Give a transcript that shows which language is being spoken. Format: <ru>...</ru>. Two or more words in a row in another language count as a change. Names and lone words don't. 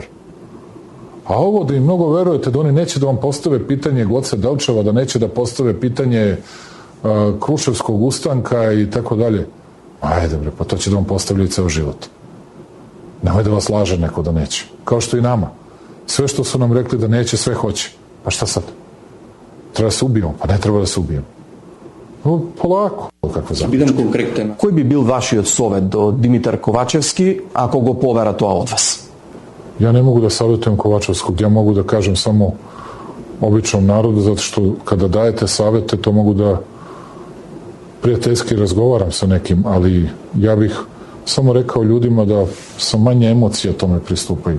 <sr>A ovo da im mnogo verujete da oni neće da vam postave pitanje Goce Delčeva, da neće da postave pitanje Kruševskog ustanka i tako dalje. Ajde bre, pa to će da vam postavljaju ceo život. Nemoj da vas laže neko da neće. Kao što i nama. Sve što su nam rekli da neće, sve hoće. Pa šta sad? Treba da se ubijemo? Pa ne treba da se ubijemo. No, polako.</sr> <mk>Бидам конкретен. Кој би бил вашиот совет до Димитар Ковачевски, ако го повера тоа од вас?</mk> <sr>Ja ne mogu da savjetujem Kovačevskog, ja mogu da kažem samo običnom narodu, zato što kada dajete savjete, to mogu da prijateljski razgovaram sa nekim, ali ja bih samo rekao ljudima da sa manje emocija tome pristupaju.</sr>